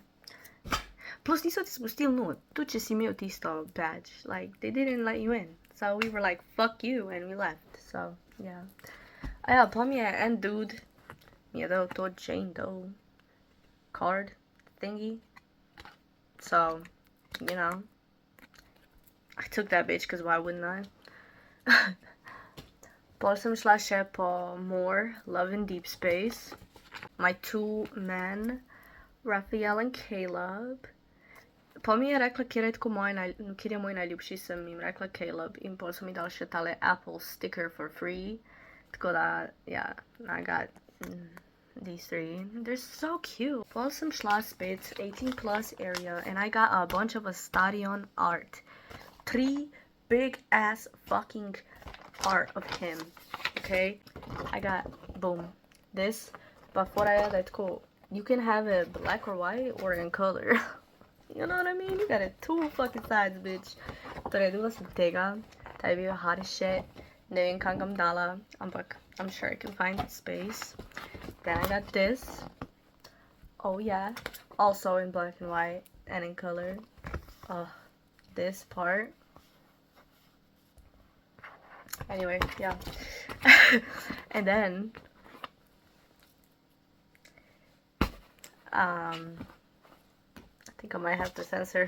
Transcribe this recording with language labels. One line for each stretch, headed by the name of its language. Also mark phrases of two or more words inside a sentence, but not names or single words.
Slovenian: Plus niso ti spustili not, tudi če si imel tisto badge,
English: like they didn't let you in. So we were like, fuck you, and we left, so yeah.
Slovenian: A ja, pa mi je en dude, mi je dal to Jane Doe
English: card thingy. So, you know, I took that bitch, cause why wouldn't I?
Slovenian: Pol sem šla še po more Love in Deep Space.
English: My 2 men, Raphael and Caleb.
Slovenian: Pa mi je rekla, kjer je moj najljubši, sem jim rekla Caleb. In pol so mi dali še tale Apple
English: sticker for free.
Slovenian: Tako da,
English: yeah, I got these 3. They're so cute.
Slovenian: Pol sem šla spet
English: 18 plus area and I got a bunch of Stadion art. 3 big ass fucking art of him. Okay? I got, boom, this.
Slovenian: But fora je tako,
English: you can have it black or white or in color. You know what I mean? You got it 2 fucking sides, bitch.
Slovenian: Torej, dobila sem tega. Ta je bil
English: hot as shit.
Slovenian: Ne vem, kam ga bom dala, ampak
English: I'm sure I can find space. Then I got this. Oh yeah. Also in black and white and in color. This part. Anyway, yeah. And then I think I might have to censor.